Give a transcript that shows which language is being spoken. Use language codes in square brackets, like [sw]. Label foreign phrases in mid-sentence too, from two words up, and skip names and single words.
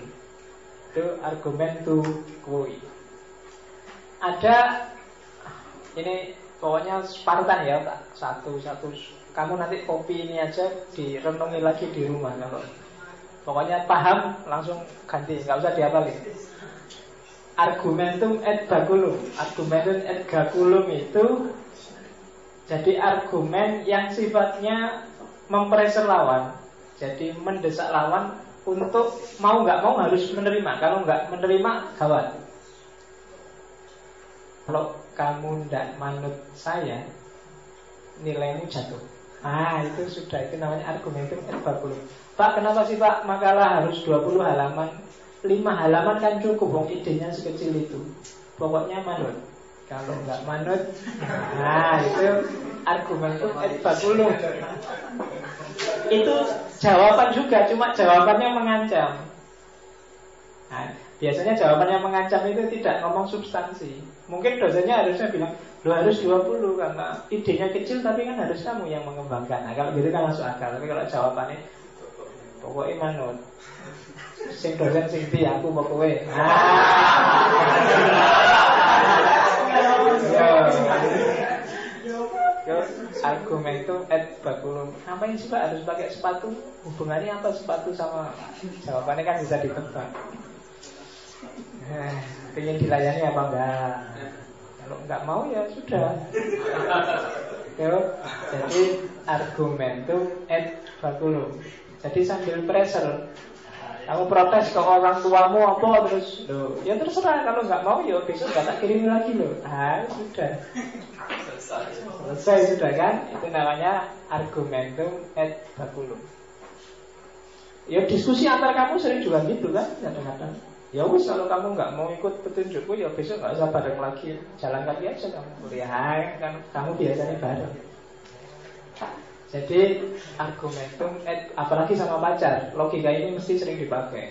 [id] Itu argumen tuh kuwi. Ada ini pokoknya Spartan ya, satu. Kamu nanti kopi ini aja direnungi lagi di rumah kalau pokoknya paham langsung ganti, nggak usah dihafalin. [la] Argumentum et baculum. Argumentum et baculum [id] itu jadi argumen yang sifatnya mempreser lawan. Jadi mendesak lawan untuk mau nggak mau harus menerima. Kalau nggak menerima gawat. Kalau kamu tidak manut saya, nilaimu jatuh. Itu sudah, itu namanya [la] argumentum et baculum. [id] Pak, kenapa sih Pak makalah harus 20 halaman? 5 halaman kan cukup, wong idenya sekecil itu. Pokoknya manut. Kalau nggak manut, itu [la] argumentum et baculum. [id] Itu jawaban juga, cuma jawabannya mengancam. Biasanya jawaban yang mengancam itu tidak ngomong substansi. Mungkin dosennya harusnya bilang, lo harus 20 karena idenya kecil, tapi kan harus kamu yang mengembangkan. Kalau gitu kan masuk akal. Tapi kalau jawabannya pokoknya manut, [jv] sing dosen sing di aku [id] pokoknya. [la] Argumentum et baculum. [id] Ngapain sih Pak harus pakai sepatu? Hubungannya apa sepatu sama jawabannya kan bisa ditebak. Pengen dilayani apa enggak? Kalau enggak mau ya sudah. [la] Jadi argumentum et baculum. [id] Jadi sambil pressure, kamu protes ke orang tuamu apa terus, ya terserah, kalau nggak mau ya besok nggak tak kirim lagi loh. Sudah selesai sudah kan? Itu namanya [la] argumentum et baculum. [id] Ya diskusi antar kamu sering juga gitu kan, kadang-kadang. [jv] Ya wis [id] kalau kamu nggak mau ikut petunjukku ya besok nggak usah bareng lagi, jalan kaki aja kamu kuliah kan, kamu biasanya bareng. Jadi argumentum apalagi sama pacar, logika ini mesti sering dipakai.